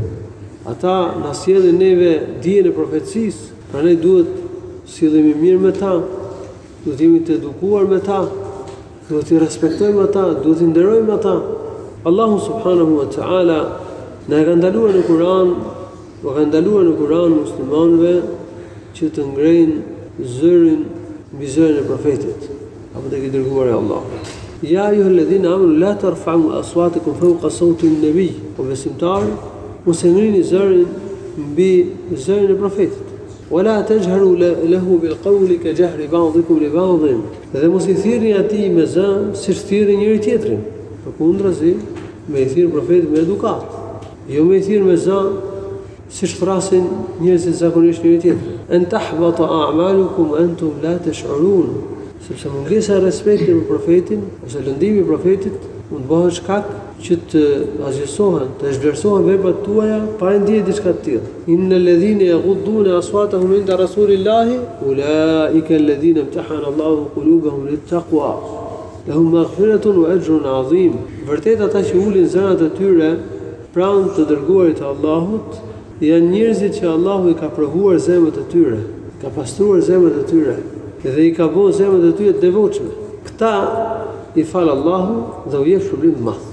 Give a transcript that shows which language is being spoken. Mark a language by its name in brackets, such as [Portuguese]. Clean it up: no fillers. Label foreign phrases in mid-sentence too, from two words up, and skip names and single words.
[Albanian] Ata na sjellin neve dijen e profecisë, prandaj duhet sillemi mirë me ta, duhet jemi të edukuar me ta, duhet i respektojmë ata, duhet i nderojmë ata. Allahu [Arabic] سبحانه وتعالى [Albanian] na ka ndaluar në Kur'an, ka ndaluar në Kur'an muslimanëve që të ngrejnë zërin mbi zërin e profetit, apo të dërguar e Allahut. [Arabic] يا أيها الذين آمنوا لا ترفعوا أصواتكم فوق صوت النبي, [Albanian] o besimtarë, mos e ngrini zërin mbi zërin e profetit. [Arabic] ولا تجهروا له بالقول كجهر بعضكم لبعض. [Albanian] Dhe mos i thirrni atij me zë siç thirrni njëri tjetrin. Përkundrazi, me i thirr profetit me edukat. Jo me i thirr me zë siç thrasin njerëzit zakonisht njëri tjetrin. [Arabic] أن تحبط أعمالكم وأنتم لا تشعرون. [Albanian] Sepse mungesa e respektit për profetin ose lëndimi i profetit mund bëhet shkak që të azhësohen, të zhvlerësohen veprat tuaja pa ndier diçka të tillë. [Arabic] إن الذين يغضون أصواتهم عند رسول الله أولئك الذين امتحن الله قلوبهم للتقوى. لهم مغفرة وأجر عظيم. [Albanian] Vërtet ata që ulin zërat e tyre pranë të dërguarit të Allahut janë njerëzit që Allahu i ka provuar zemrat e tyre, ka pastruar zemrat e tyre dhe i ka bërë zemrat e tyre të devotshme. Këta i fal Allahu dhe u jep shpërblim të madh.